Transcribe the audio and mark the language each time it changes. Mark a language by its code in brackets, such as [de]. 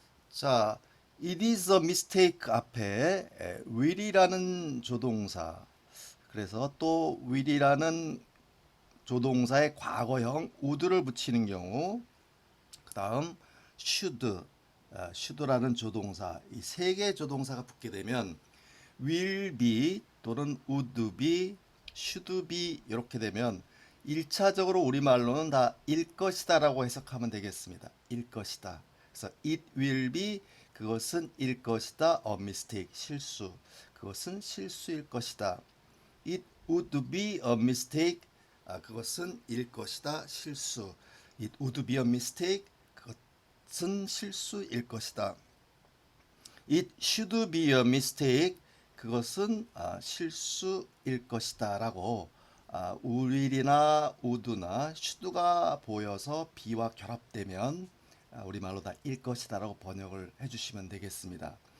[ko] 자, [en] it is a mistake [ko] 앞에 will이라는 조동사, 그래서 또 will이라는 조동사의 과거형 would를 붙이는 경우, 그 다음 should라는 조동사, 이 세 개의 조동사가 붙게 되면 will be 또는 would be, should be 이렇게 되면 1차적으로 우리말로는 다 일 것이다 라고 해석하면 되겠습니다. 일 것이다. 그래서 [en] it will be, [ko] 그것은 일 것이다. [en] a mistake, [ko] 실수. 그것은 실수일 것이다. [en] It would be a mistake, [ko] 그것은 일 것이다. 실수. [en] It would be a mistake, [ko] 그것은 실수일 것이다. [en] It should be a mistake, [ko] 그것은 실수일 것이다 라고 will이나 would나 should가 보여서 be와 결합되면 우리말로 다 일 것이다 라고 번역을 해주시면 되겠습니다.